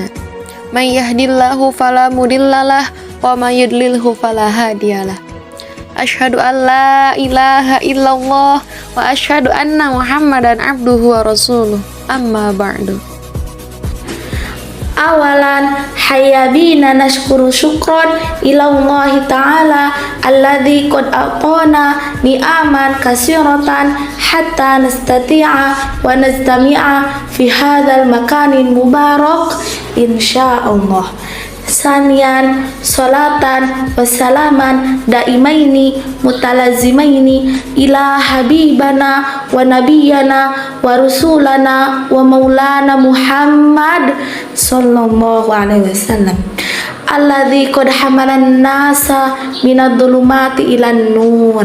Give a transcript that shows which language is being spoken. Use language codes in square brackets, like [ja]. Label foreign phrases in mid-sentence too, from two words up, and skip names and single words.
[ar] من يهده الله فلا مضل له ومن يضلله فلا هادي له. أشهد أن لا إله إلا الله وأشهد أن محمدا عبده ورسوله. أما بعد. أولا هيا بنا نشكر شكرا إلى الله تعالى الذي قد أعطانا نعما كثيرة حتى نستطيع ونستمع في هذا المكان المبارك إن شاء الله. ثانيا الصلاة والسلام دائمين متلازمين إلى حبيبنا ونبينا ورسولنا ومولانا محمد صلى الله عليه وسلم الذي قد حمل الناس من الظلمات إلى النور.